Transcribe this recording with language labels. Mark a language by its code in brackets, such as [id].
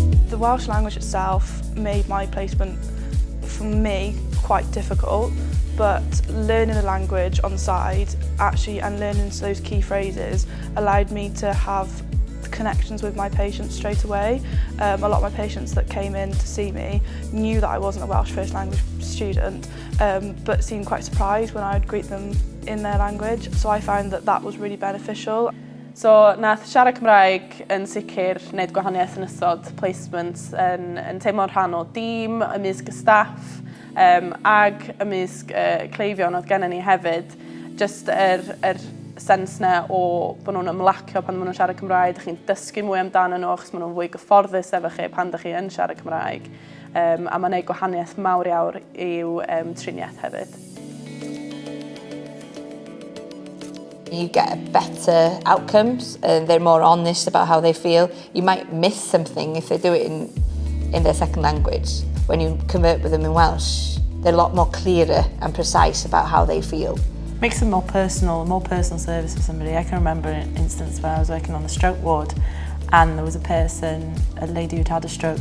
[en] The Welsh language itself made my placement, for me, quite difficult, but learning the language on the side and learning those key phrases allowed me to have connections with my patients straight away. A lot of my patients that came in to see me knew that I wasn't a Welsh first language student, but seemed quite surprised when I would greet them in their language. So I found that that was really beneficial. [cy] So nath siarad Cymraeg yn sicr wneud gwahaniaeth yn ystod placements yn teimlo'n rhan o dîm, ymysg y staff, ag ymysg cleifion oedd gennym ni hefyd. Just sens na o bod nhw'n ymlacio pan maen nhw'n siarad Cymraeg, ydych chi'n dysgu mwy amdano nhw achos maen nhw'n fwy gyfforddus efo chi pan ydych chi yn siarad Cymraeg. A mae'n gwneud gwahaniaeth mawr iawn i'w triniaeth hefyd. [en] You get better outcomes and they're more honest about how they feel. You might miss something if they do it in their second language. When you convert with them in Welsh, they're a lot more clearer and precise about how they feel. Makes them more personal service for somebody. I can remember an instance where I was working on the stroke ward and there was a lady who'd had a stroke.